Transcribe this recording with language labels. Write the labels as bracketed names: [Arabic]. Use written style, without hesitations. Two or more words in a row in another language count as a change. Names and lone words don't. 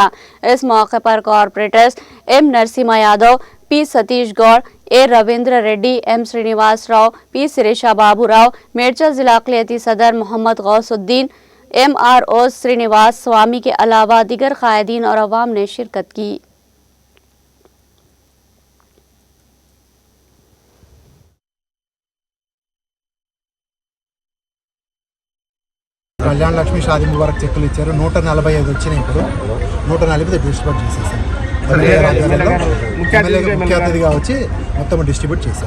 [Urdu] اس موقع پر کارپوریٹرز ایم نرسمہا یادو، پی ستیش گوڑ، اے رویندر ریڈی، ایم سرینواس راؤ، پی سریشا بابو راؤ، میرچل ضلع اقلیتی صدر محمد غوث الدین، ایم آر او سرینواس سوامی کے علاوہ دیگر قائدین اور عوام نے شرکت کی۔ [Telugu] కళ్యాణ లక్ష్మి షాదీ ముబారక్ చెక్కులు ఇచ్చారు। 145 వచ్చినాయి, ఇప్పుడు 140 డిస్ట్రిబ్యూట్ చేసేసారు। ముఖ్య అతిథిగా వచ్చి మొత్తం డిస్ట్రిబ్యూట్ చేశారు।